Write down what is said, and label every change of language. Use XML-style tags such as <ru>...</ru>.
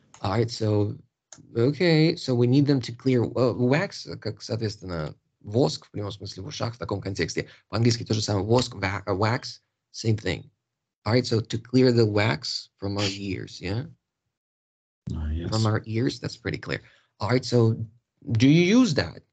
<en>All right, so, okay, so we need them to clear wax,</en> <ru>как, соответственно, воск, в прямом смысле, в ушах, в таком контексте. По-английски то же самое, воск, wax,</ru> <en>same thing. All right, so to clear the wax from our ears, yeah? Yes. From our ears, that's pretty clear. All right, so do you use that?</en>